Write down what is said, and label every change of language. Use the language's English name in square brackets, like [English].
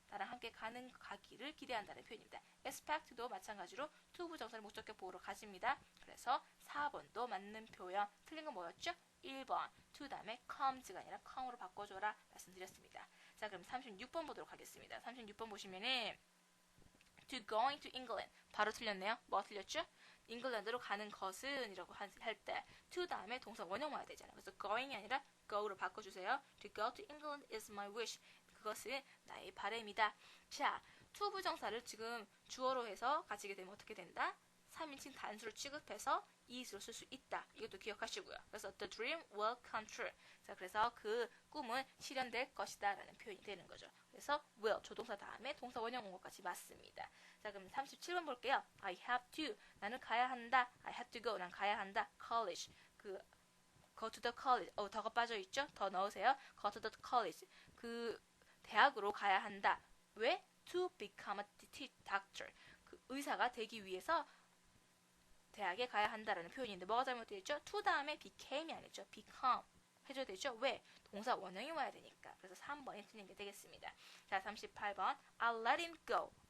[Korean] 나랑 함께 가기를 기대한다는 표현입니다. expect도 마찬가지로 to 부정사를 목적격 보호로 가집니다. 그래서 4번도 맞는 표현. 틀린 건 뭐였죠? 1번. to 다음에 comes가 아니라 come으로 바꿔줘라 말씀드렸습니다. 자, 그럼 36번 보도록 하겠습니다. 36번 보시면은 [English] to going to England. [Korean] 바로 틀렸네요. 뭐 틀렸죠? 잉글랜드로 가는 것은 이라고 할 때 to 다음에 동사 원형 와야 되잖아요. 그래서 going이 아니라 go로 바꿔주세요. [English] To go to England is my wish. [Korean] 그것은 나의 바람이다. 자, to 부정사를 지금 주어로 해서 가지게 되면 어떻게 된다? 3인칭 단수를 취급해서 is로 쓸 수 있다. 이것도 기억하시고요. 그래서 [English] the dream will come true. [Korean] 자, 그래서 그 꿈은 실현될 것이다 라는 표현이 되는 거죠. 그래서 will, 조동사 다음에 동사 원형 온 것까지 맞습니다. 자, 그럼 37번 볼게요. [English] I have to. [Korean] 나는 가야 한다. [English] I have to go. [Korean] 난 가야 한다. college. [English] go to the college. [Korean] 더가 빠져있죠? 더 넣으세요. [English] go to the college. [Korean] 그 대학으로 가야 한다. 왜? [English] to become a doctor. [Korean] 그 의사가 되기 위해서 대학에 가야 한다라는 표현인데 뭐가 잘못되어 있죠? to 다음에 became이 아니죠. become 해줘야 되죠. 왜? 동사 원형이 와야 되니까. 그래서 3번이 틀린 게 되겠습니다. 자, 38번 [English] I'll let him go.